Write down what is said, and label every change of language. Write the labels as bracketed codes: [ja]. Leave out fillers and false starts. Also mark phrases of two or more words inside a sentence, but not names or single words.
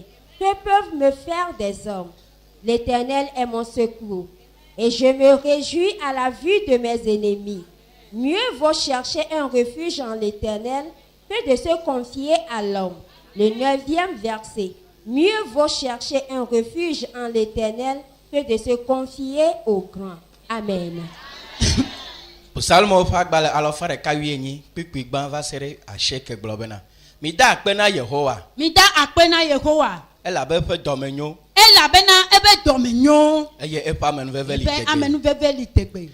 [fr] Que peuvent me faire des hommes? L'Éternel est mon secours, et je me réjouis à la vue de mes ennemis. Mieux vaut chercher un refuge en l'Éternel que de se confier à l'homme. Le 9e verset. Mieux vaut chercher un refuge en l'Éternel que de se confier au grand. Amen. [ee] Psalmo ƒe agbalẽ alɔfa ɖeka wuienyi kpikpi gbã va se ɖe asieke gblɔ bena mida akpe na Yehowa Mi da akpe na Yehowa elabe eƒe dɔme nyo elabena ebe dɔme nyo. eye eƒe amenuveve li Eƒe tegbe. amenuveve li tegbe.